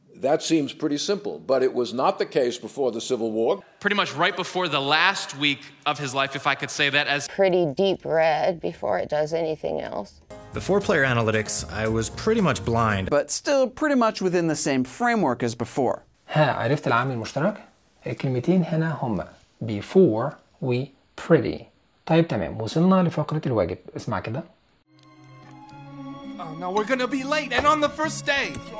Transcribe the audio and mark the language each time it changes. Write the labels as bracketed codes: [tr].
[en] That seems pretty simple, but it was not the case before the Civil War. Pretty much right before the last week of his life, if I could say that as... Pretty deep red before it does anything else. Before player analytics, I was pretty much blind. But still pretty much within the same framework as before. [ar] ها عرفت العامل المشترك؟ الكلمتين هنا هما [en] before we pretty. [ar] طيب تمام وصلنا لفقرة الواجب اسمع كده. [en] Oh no, we're gonna be late and on the first day.